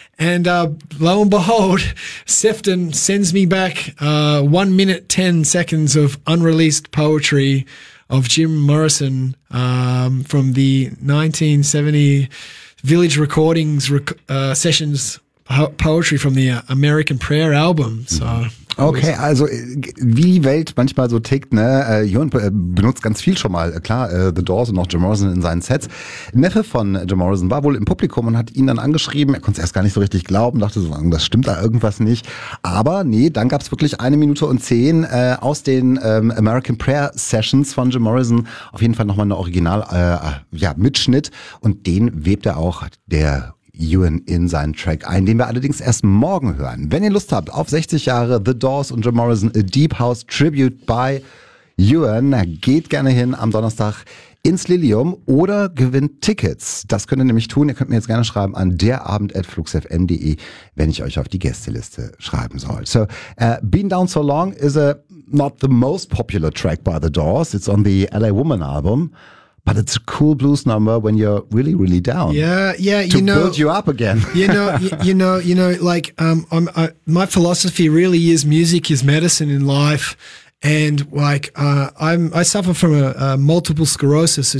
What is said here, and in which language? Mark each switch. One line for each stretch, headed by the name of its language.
English: And lo and behold, Sefton sends me back 1:10 of unreleased poetry of Jim Morrison from the 1970 Village Recordings sessions poetry from the American Prayer album. So
German: okay, also wie die Welt manchmal so tickt, ne? Johann benutzt ganz viel schon mal, klar, The Doors und auch Jim Morrison in seinen Sets. Neffe von Jim Morrison war wohl im Publikum und hat ihn dann angeschrieben. Er konnte es erst gar nicht so richtig glauben, dachte so, das stimmt da irgendwas nicht. Aber nee, dann gab es wirklich 1:10 aus den American Prayer Sessions von Jim Morrison. Auf jeden Fall nochmal eine Original-Mitschnitt. Und den webt er auch, der Ewan, in seinen Track ein, den wir allerdings erst morgen hören. Wenn ihr Lust habt auf 60 Jahre The Doors und Jim Morrison, a Deep House Tribute by Ewan, geht gerne hin am Donnerstag ins Lilium oder gewinnt Tickets. Das könnt ihr nämlich tun. Ihr könnt mir jetzt gerne schreiben an derabend@fluxfm.de, wenn ich euch auf die Gästeliste schreiben soll.
English: So, Been Down So Long is not the most popular track by The Doors. It's on the LA Woman album. But it's a cool blues number when you're really, really down. Yeah, to build you up again. My philosophy really is music is medicine in life, and I suffer from a multiple sclerosis.